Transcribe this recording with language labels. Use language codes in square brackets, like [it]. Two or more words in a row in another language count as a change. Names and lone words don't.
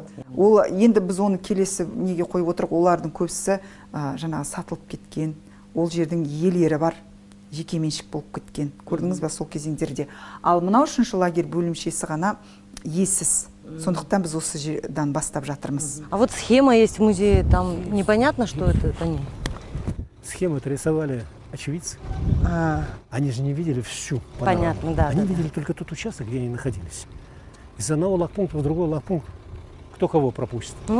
[kk] Ол енді біз оны келесі неге қойып отырық, олардың көбісі жаңағы сатылып кеткен. Ол жердің иелері бар, жеке меншік болып кеткен. Көрдіңіз бе сол кезеңдерде? Ал мынау 3-ші лагерь бөлімшесі ғана иесіз. Сондықтан біз осы жерден бастап жатырмыз. [ru] А вот схема есть в музее, там непонятно, что это они. Схему-то рисовали очевидцы. Они же не видели всю панораму. Понятно, да. Они видели только тот участок, где они находились. Из одного лагпункта в другой лагпункт. Кто кого пропустит? Ну